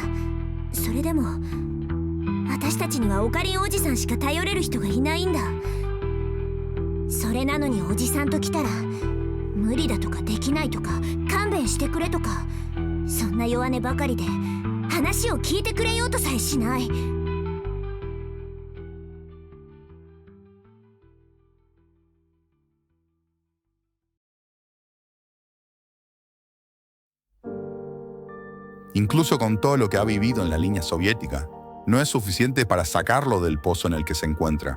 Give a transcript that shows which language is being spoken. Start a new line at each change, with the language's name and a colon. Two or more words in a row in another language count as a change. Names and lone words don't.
Japanese: それでも私たちにはオカリンおじさんしか頼れる人がいないんだ。それなのにおじさんと来たら無理だとかできないとか勘弁してくれとか、そんな弱音ばかりで話を聞いてくれようとさえしない。
Spanish: Incluso con todo lo que ha vivido en la línea soviética, no es suficiente para sacarlo del pozo en el que se encuentra.